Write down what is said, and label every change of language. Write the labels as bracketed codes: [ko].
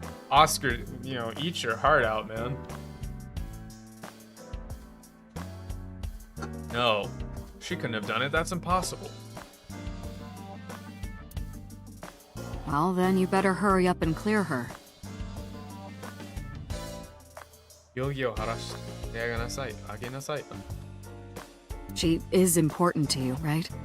[en] Oscar, eat your heart out, man. No, she couldn't have done it. That's impossible. Well, then you better hurry up and clear her. [ja] 容疑を晴らしてあげなさい。あげなさい。 [en] She is important to you, right?